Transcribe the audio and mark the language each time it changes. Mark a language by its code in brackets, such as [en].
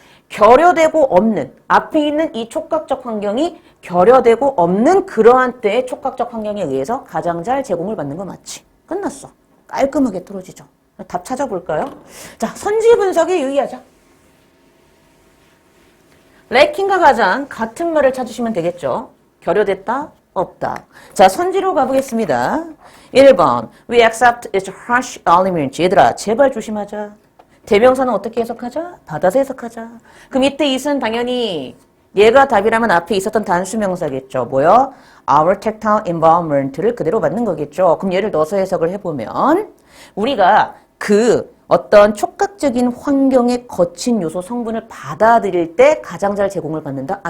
[ko] 결여되고 없는. 앞에 있는 이 촉각적 환경이 결여되고 없는 그러한 때의 촉각적 환경에 의해서 가장 잘 제공을 받는 거 맞지? 끝났어. 깔끔하게 떨어지죠. 답 찾아볼까요? 자, 선지 분석에 유의하자. 래킹과 가장 같은 말을 찾으시면 되겠죠. 결여됐다? 없다. 자, 선지로 가보겠습니다. 1번. [en] We accept its harsh elements. [ko] 얘들아, 제발 조심하자. 대명사는 어떻게 해석하자? 받아서 해석하자. 그럼 이때 it은 당연히 얘가 답이라면 앞에 있었던 단수명사겠죠. 뭐요? [en] Our tactile environment [ko] 를 그대로 받는 거겠죠. 그럼 얘를 넣어서 해석을 해보면 우리가 그 어떤 촉각적인 환경의 거친 요소 성분을 받아들일 때 가장 잘 제공을 받는다?